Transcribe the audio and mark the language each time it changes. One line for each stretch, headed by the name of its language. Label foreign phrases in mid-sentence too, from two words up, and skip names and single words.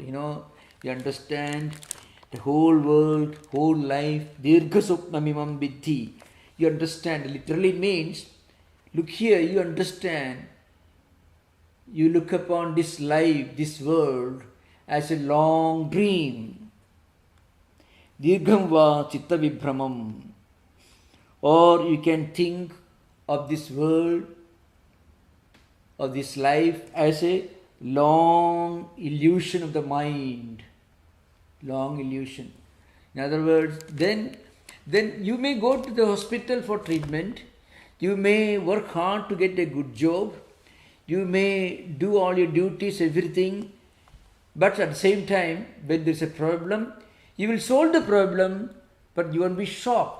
English: You understand the whole world, whole life,
Sanskrit: Dirgha Swapnamimam Vidhi.
English: You understand, literally means, look here, you understand, you look upon this life, this world, as a long dream.
Sanskrit: Dirgham va chitta vibhramam.
English: Or you can think of this world, of this life, as a long illusion of the mind. Long illusion. In other words, then you may go to the hospital for treatment, you may work hard to get a good job, you may do all your duties, everything, but at the same time, when there is a problem, you will solve the problem, but you won't be shocked.